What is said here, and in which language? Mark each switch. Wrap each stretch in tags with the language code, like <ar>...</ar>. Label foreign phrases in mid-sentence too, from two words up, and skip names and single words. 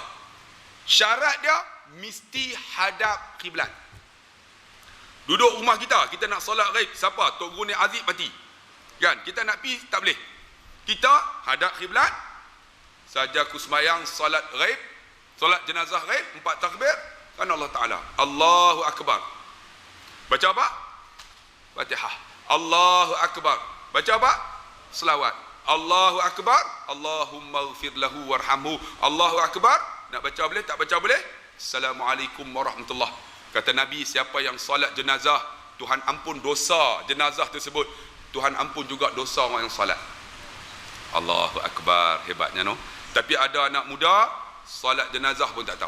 <ms>Syarat dia mesti hadap kiblat. Duduk rumah kita nak solat ghaib. Siapa? Tok Guru Ni Aziz mati. Kan? Kita nak pergi, tak boleh. Kita hadap kiblat. Saja aku sembahyang solat ghaib, solat jenazah ghaib, 4 takbir kerana</ms> <ar>الله تعالى. الله أكبر.</ar> <ms>Baca apa? Fatihah.</ms> <ar>الله أكبر.</ar> <ms>Baca apa? Selawat.</ms> <ar>الله أكبر. اللهم اغفر له وارحمه. الله أكبر.</ar> <ms>Nak baca boleh, tak baca boleh?</ms> <ar>السلام عليكم ورحمة الله.</ar> <ms>Kata Nabi, siapa yang solat jenazah, Tuhan ampun dosa jenazah tersebut. Tuhan ampun juga dosa orang yang solat.</ms> <ar>الله أكبر.</ar> <ms>Hebatnya no. Tapi ada anak muda solat jenazah pun tak tahu.</ms>